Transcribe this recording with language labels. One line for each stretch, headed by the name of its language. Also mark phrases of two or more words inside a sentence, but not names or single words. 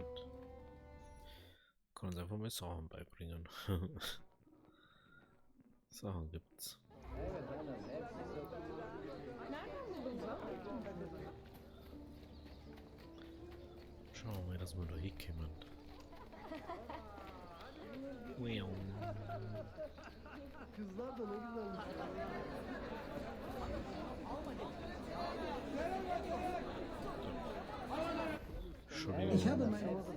German: Kann uns einfach mal Sachen beibringen. Sachen gibt's. Schauen wir, dass wir da hinkommen. Wow.
Turkish: Kızlar da ne güzelmiş.
German: Entschuldigung. Ich habe meine...